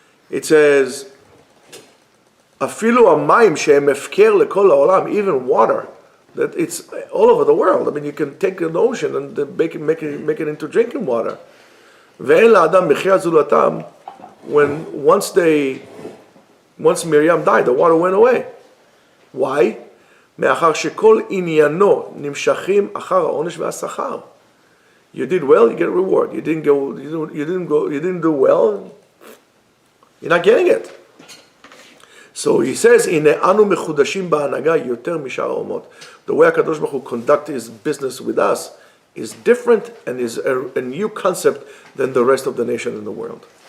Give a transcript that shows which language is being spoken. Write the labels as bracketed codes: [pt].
[en] It says, [he] "Afilu hamayim shehem hefker lekol haolam," [en] even water, that it's all over the world. You can take an ocean and make it into drinking water. [he] Ve'en la'adam mechia zulatam. [en] Once Miriam died, the water went away. Why? [he] מאחר שכל עניינו נמשכים אחר העונש והשכר. [en] You did well, you get a reward. You didn't do well, you're not getting it. So he says, [he] "Ine anu mechudashim ba'hanaga yoter mishar ha'omot." [en] The way HaKadosh Baruch Hu conducts His business with us is different and is a new concept than the rest of the nation in the world.